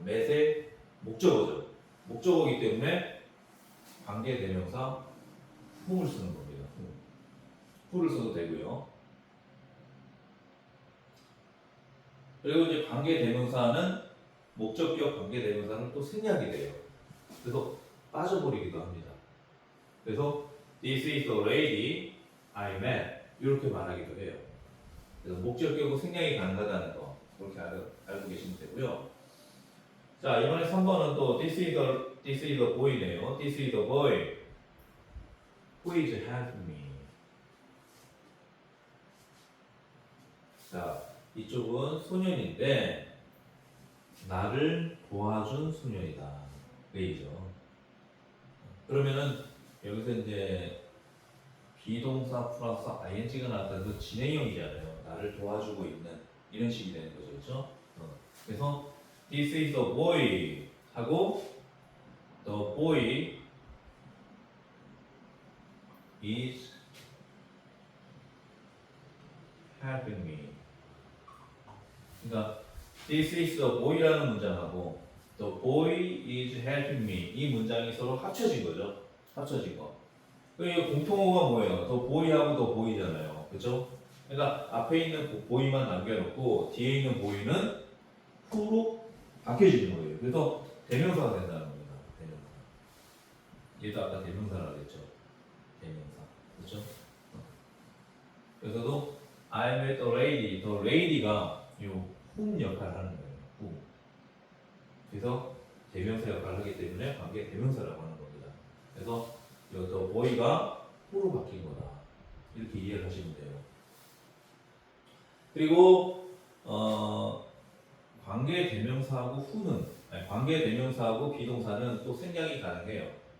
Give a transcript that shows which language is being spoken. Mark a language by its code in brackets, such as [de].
[ko] met의 목적어죠. 목적어이기 때문에 관계 대명사 whom을 쓰는 겁니다. who를 써도 되고요. 그리고 이제 관계 대명사는 목적격 관계 대명사는 또 생략이 돼요. 그래서 빠져버리기도 합니다. 그래서 [en] this is the lady I met [ko] 이렇게 말하기도 해요. 그래서 목적격은 생략이 가능하다는 거 그렇게 알고 계시면 되고요. 자, 이번에 3번은 또 [en] this is the boy [ko] 네요. [en] This is the boy who is helping me. [ko] 자, 이쪽은 소년인데 나를 도와준 소년이다. 왜이죠? 그러면은 여기서 이제 비동사 플러스 ing가 나타나서 진행형이잖아요. 나를 도와주고 있는 이런 식이 되는 거죠, 그렇죠? 그래서 [en] this is the boy 하고 the boy is helping me. [ko] 그러니까 [en] this is the boy라는 문장하고 the boy is helping me [ko] 이 문장이 서로 합쳐진 거죠. 합쳐진 거. 그 공통어가 뭐예요? [en] the boy하고 the boy잖아요. [ko] 그렇죠? 그러니까 앞에 있는 boy만 남겨놓고 뒤에 있는 boy는 who로 바뀌어지는 거예요. 그래서 대명사가 된다는 겁니다. 대명사. 얘도 아까 대명사라고 했죠. 대명사. 그렇죠? 그래서도 [en] I met a lady. the lady [ko] 가 요 whom 역할을 하는 거예요. [en] whom. [ko] 그래서 대명사 역할을 하기 때문에 관계 대명사라고 하는 겁니다. 그래서 [en] the boy [ko] 가 who로 바뀐 거다. 이렇게 이해를 하시면 돼요. 그리고 관계 대명사하고 who는 관계 대명사하고 비동사는 또 생략이 가능해요.